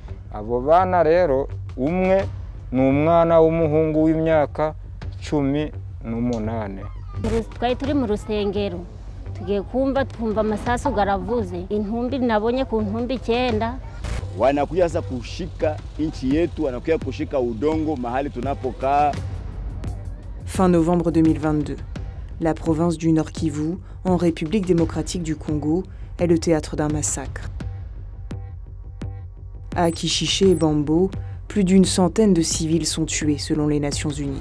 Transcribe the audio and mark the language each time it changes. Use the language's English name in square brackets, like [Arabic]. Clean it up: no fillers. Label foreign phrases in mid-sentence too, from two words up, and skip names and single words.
[Kinyarwanda] abo bana rero umwe ni umwana w'umuhungu w'imyaka 18. Twari turi mu rusengero tugiye twumva amasasu garavuze, intumbi nabonye ku ntumbi 9. [Swahili] Wanakuja sasa kushika nchi yetu, wanakuja kushika udongo mahali tunapokaa. [French] Fin novembre 2022, la province du Nord Kivu, en République démocratique du Congo, est le théâtre d'un massacre. À Kishiché et Bambo, plus d'une centaine de civils sont tués selon les Nations Unies.